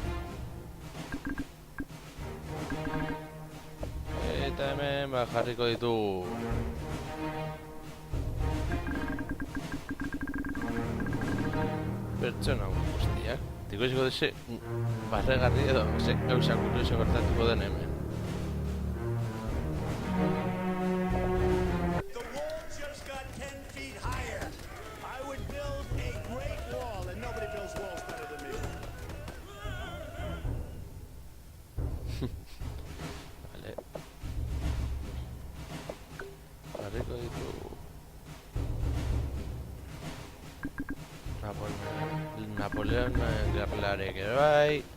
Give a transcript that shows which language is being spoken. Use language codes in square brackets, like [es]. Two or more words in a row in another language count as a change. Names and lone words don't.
[eu] Eta hemen ba, jarriko ditugu. Pertsona guztiak. Ikusiko duze barregarri edo ze gauza kurioso gertatuko den hemen. [en] The wall just got 10 feet higher. I would build a great wall, and nobody builds walls better than me. [eu] Vale. Jarriko ditugu. Napoleon gerlarek ere bai.